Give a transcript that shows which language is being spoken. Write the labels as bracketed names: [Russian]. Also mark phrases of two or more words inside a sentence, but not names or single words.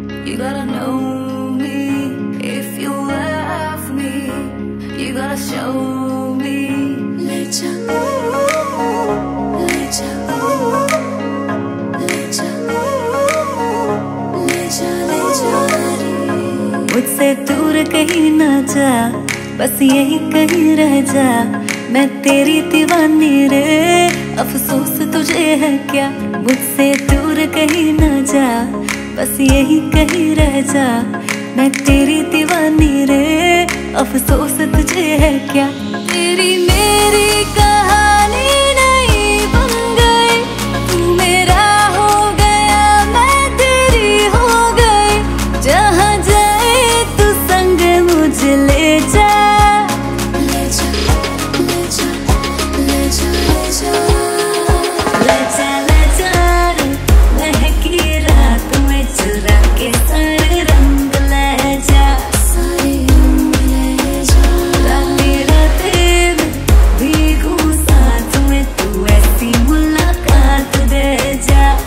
[English] You gotta know me. If you love me, you gotta show me. [Hindi] Let जा, let जा, let जा, let जा, ले जा रे। मुझसे दूर कहीं ना जा, बस यही कहीं रह जा। मैं तेरी दीवानी रे, अफसोस तुझे है क्या। मुझसे दूर कहीं ना जा, बस यही कहीं रह जा। मैं तेरी दीवानी रे, अफसोस तुझे है क्या। तेरी मेरी कहानी नहीं बन गई, तू मेरा हो गया, मैं तेरी हो गई। जहाँ जाए तू संग मुझे ले जा। ले जा, ले जा, ले जा, ले जा, ले जा, ले जा रे, महकी रात में चुरा के सारे रंग ले जा। सारे रंग ले जा। रातें रातें में भीगू साथ में, तू ऐसी मुलाकात दे जा।